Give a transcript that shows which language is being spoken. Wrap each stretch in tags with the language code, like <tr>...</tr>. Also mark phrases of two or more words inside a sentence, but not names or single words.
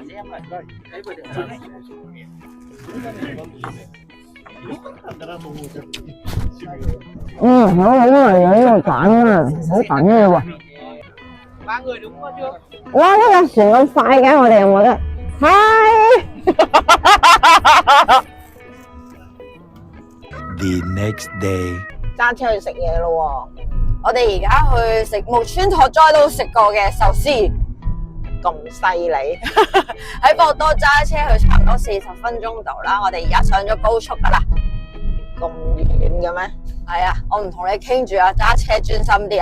<yue>好好味啊！呢個蛋啊，好緊嘅喎。哇！呢個船咁快嘅，我哋有冇得？係。</yue> <en>The next day.</en> <yue>揸車去食嘢咯我哋而家去食木村拓哉都食過嘅壽司，喎，咁犀利，喺博多揸車去差唔多40分鐘度啦。我哋而家上咗高速噶啦。咁遠嘅咩？係啊，我唔同你傾住啊，揸車專心啲啊。</yue>